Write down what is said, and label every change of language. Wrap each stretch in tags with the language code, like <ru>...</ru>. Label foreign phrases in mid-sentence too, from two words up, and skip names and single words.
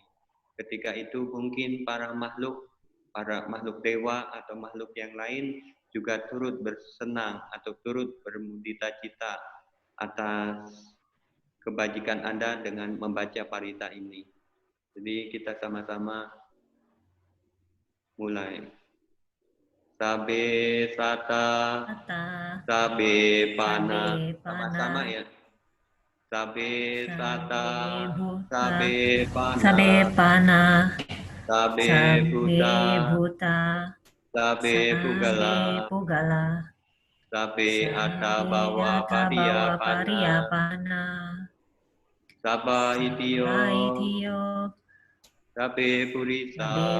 <id>Ketika itu mungkin para makhluk dewa atau makhluk yang lain juga turut bersenang atau turut bermudita cita atas kebajikan Anda dengan membaca parita ini. Jadi kita sama-sama mulai.</id> <pi>Sabe sata, sabe pana,</pi> <id>sama-sama ya.</id> <pi>Sabe sata, sabe pana, sabe buta, sabe pugala, sabe atta bawa pariyapana, saba itiyo, sabe purisa,</pi>